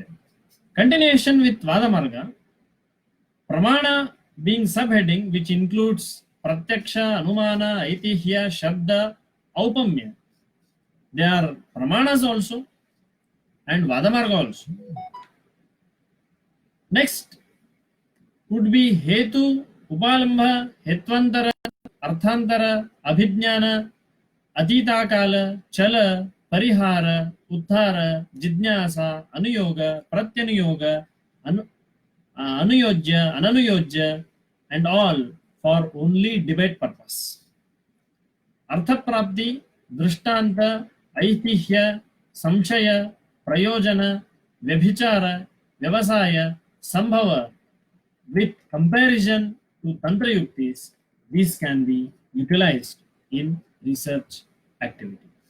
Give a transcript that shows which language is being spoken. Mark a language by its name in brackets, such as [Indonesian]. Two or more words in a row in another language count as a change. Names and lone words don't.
[English] Continuation with [Sanskrit] Vada Marga, Pramana [English] being subheading, which includes [Sanskrit] Pratyaksha, Anumana, Aitihya, Shabda, Aupamya. [English] They are Pramanas also and [Sanskrit] Vada Marga [English] also. Next would be [Sanskrit] Hetu, Upalambha, Hetvantara, Arthantara, Abhijnana, Atitakala, Chala, Parihara, Uttara, Jidnyasa, Anuyoga, Pratyanuyoga, Anuyojya, Ananuyojya, [English] and all for only debate purpose. [Sanskrit] Arthaprapti, Drishtanta, Aitihya, Samshaya, Prayojana, Vyabhichara, Vyavasaya, Sambhava, [English] with comparison to [Sanskrit] Tantra Yuktis, [English] these can be utilized in research activity.